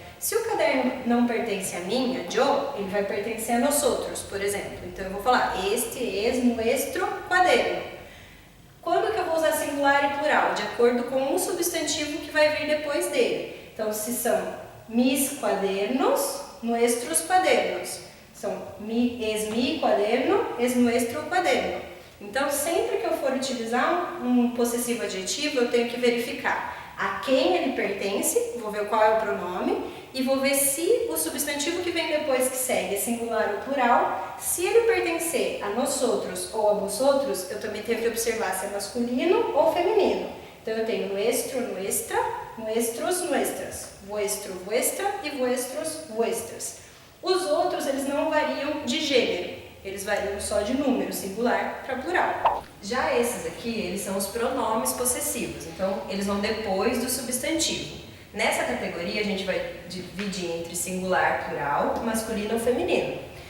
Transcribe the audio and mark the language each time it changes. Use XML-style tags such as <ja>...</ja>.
<pt>Se o caderno não pertence a mim, a yo, ele vai pertencer a nós outros, por exemplo. Então eu vou falar</pt> <es>este es nuestro cuaderno.</es> <pt>Quando que eu vou usar singular e plural? De acordo com um substantivo que vai vir depois dele. Então, se são</pt> <es>mis cuadernos, nuestros cuadernos. São es mi cuaderno, es nuestro cuaderno.</es> <pt>Então, sempre que eu for utilizar um possessivo adjetivo, eu tenho que verificar a quem ele pertence, vou ver qual é o pronome, e vou ver se o substantivo que vem depois que segue é singular ou plural. Se ele pertencer a nós outros ou a vós outros, eu também tenho que observar se é masculino ou feminino. Então, eu tenho nuestro, nuestra, nuestros, nuestras, vuestro, vuestra e vuestros, vuestras. Os outros, eles não variam de gênero. Eles variam só de número, singular para plural. Já esses aqui, eles são os pronomes possessivos, então eles vão depois do substantivo. Nessa categoria a gente vai dividir entre singular, plural, masculino ou feminino.</pt>